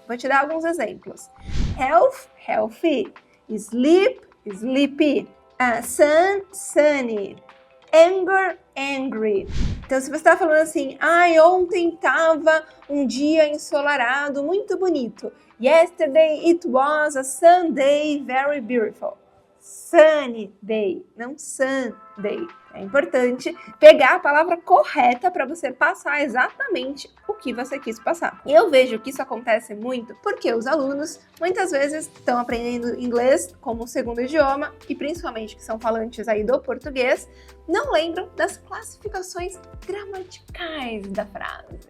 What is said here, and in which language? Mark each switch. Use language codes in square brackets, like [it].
[pt] Vou te dar alguns exemplos. [en] Health, healthy. Sleep, sleepy. Sun, sunny. Anger, angry. [pt] Então, se você está falando assim, ontem estava um dia ensolarado, muito bonito. [en] Yesterday it was a sunday, very beautiful. Sunny day, não Sunday. [pt] É importante pegar a palavra correta para você passar exatamente o que você quis passar. E eu vejo que isso acontece muito porque os alunos muitas vezes estão aprendendo inglês como segundo idioma e principalmente que são falantes aí do português, não lembram das classificações gramaticais da frase.